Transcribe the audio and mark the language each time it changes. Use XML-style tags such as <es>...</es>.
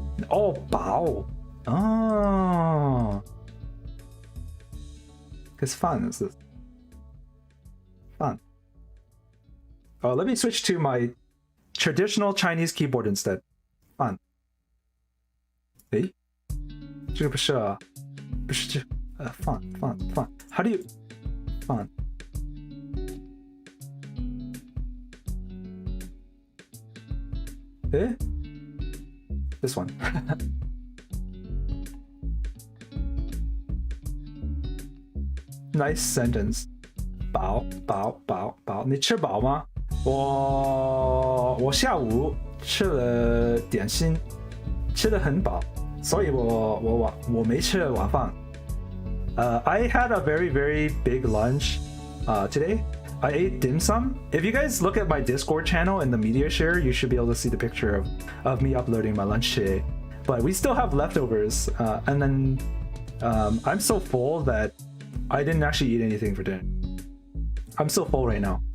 <en>Oh, 饱.Oh. Because fun is this. Fun. Oh, let me switch to my traditional Chinese keyboard instead. Fun.</en> <zh>诶，这个不是啊，不是这fun.</zh> <en>How do you fun? Eh? This one. Nice sentence.</en> <zh>饱，你吃饱吗？我下午吃了点心，吃得很饱。所以我没吃晚饭。</zh> <en>I had a very, very big lunch today. I ate dim sum. If you guys look at my Discord channel in the media share, you should be able to see the picture of me uploading my lunch today. But we still have leftovers, and then I'm so full that I didn't actually eat anything for dinner. I'm so full right now.</en>